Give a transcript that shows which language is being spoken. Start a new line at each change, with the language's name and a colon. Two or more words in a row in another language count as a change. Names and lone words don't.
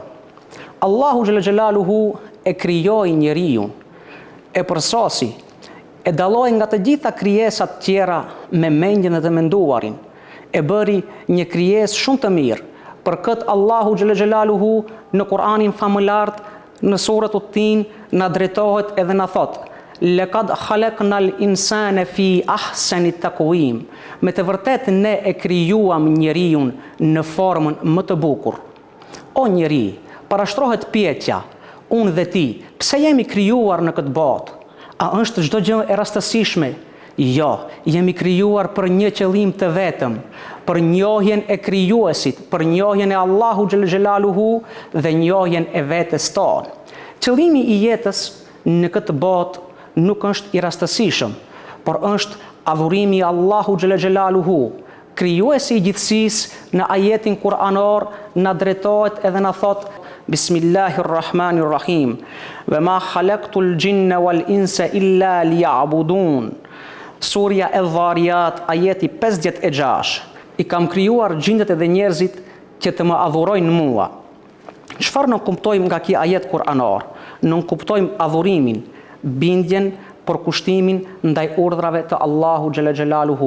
Albanian: Allahu
Arabic: جل جلاله
Albanian: e krijoi njeriu, e përsosi, e dalloi nga të gjitha krijesat tjera me mendjen e të menduarin, e bëri një krijesë shumë të mirë. Për këtë Allahu
Arabic: جل جلاله
Albanian: në Kur'anin famëlart, në suratut Tin, na drejtohet edhe na thot:
Arabic: لقد خلقنا الإنسان في أحسن تقويم.
Albanian: Me të vërtet ne e krijuam njeriu në formën më të bukur. O njeri, parashtrohet pyetja, unë dhe ti, pse jemi krijuar në këtë botë? A është çdo gjë e rastësishme? Jo, jemi krijuar për një qëllim të vetëm, për njohjen e krijuesit, për njohjen e Allahu
Arabic: جل جلاله
Albanian: dhe njohjen e vetes tonë. Qëllimi I jetës në këtë botë nuk është I rastësishëm, por është adhurimi I Allahu
Arabic: جل جلاله.
Albanian: Krijuesi I gjithësisë në ajetin kuranor na drejtohet edhe na thot: Bismillahirrahmanirrahim.
Arabic: وما خلقت الجن والإنس إلا ليعبدون.
Albanian: Surja e Dhariyat, ajeti 56. I kam krijuar gjindet edhe njerëzit që të më adhurojnë mua. Çfarë nuk kuptojmë nga ky ajet kuranor? Nuk kuptojmë adhurimin, bindjen, përkushtimin ndaj urdhrave të Allahu
Arabic: جل جلاله.